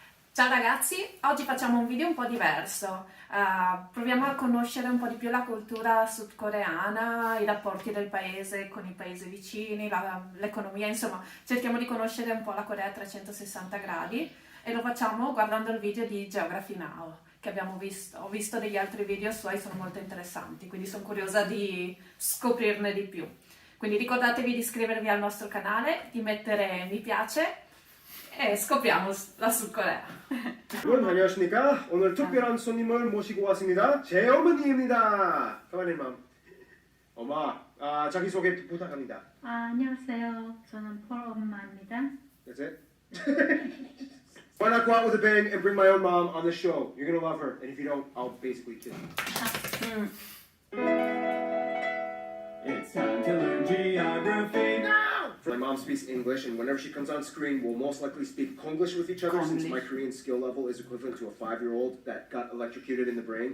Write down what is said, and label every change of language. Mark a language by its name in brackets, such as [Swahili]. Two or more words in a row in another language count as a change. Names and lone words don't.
[Italian] Ciao ragazzi, oggi facciamo un video un po' diverso. Proviamo a conoscere un po' di più la cultura sudcoreana, i rapporti del paese con i paesi vicini, l'economia, insomma, cerchiamo di conoscere un po' la Corea a 360 gradi e lo facciamo guardando il video di Geography Now che abbiamo visto. Ho visto degli altri video suoi, sono molto interessanti, quindi sono curiosa di scoprirne di più. Quindi ricordatevi di iscrivervi al nostro canale, di mettere mi piace e scopriamo la Sud Corea. [Korean] 여러분 안녕하십니까? 오늘 특별한 손님을 모시고 왔습니다. 제 어머니입니다. 가만히 맘. 엄마, 자기소개 부탁합니다. 안녕하세요. 저는 폴 엄마입니다. [English] That's it? Why not go out with a bang and bring my own mom on the show? You're gonna love her, and if you don't, I'll basically kill you. It's time to learn geography. My mom speaks English, and whenever she comes on screen, we'll most likely speak Konglish with each other since my Korean skill level is equivalent to a 5-year-old that got electrocuted in the brain.